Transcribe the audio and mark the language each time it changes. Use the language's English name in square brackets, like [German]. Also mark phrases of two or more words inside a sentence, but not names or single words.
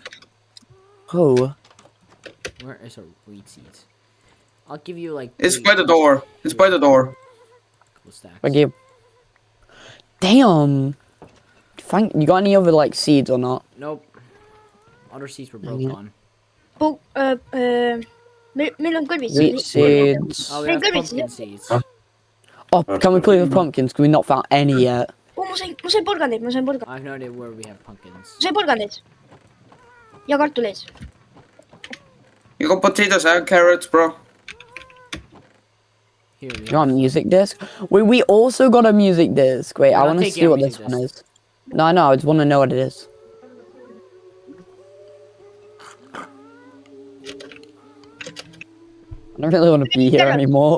[English] Oh. Where is our wheat seeds? I'll give you like. It's 3 by the door. It's by the door. couple stacks. Thank you. Damn. You got any other like seeds or not? Nope. Other seeds were broke on. [Estonian] meil on kõrvis . [English] Wheat seeds. Oh, we Hey, have good pumpkin idea. seeds. Oh, can we play with pumpkins? Because we not found any yet. [Estonian] ma sain porgandeid , [English] I have no idea where we have pumpkins. [Estonian] ma sain porgandeid . ja kartuleid . [English] You got potatoes and carrots, bro. Here we You go. got a music disc? We also got a music disc. Wait, I I'll want to take see your what this music one disc. is. No, I just want to know what it is. I don't really want to be here anymore.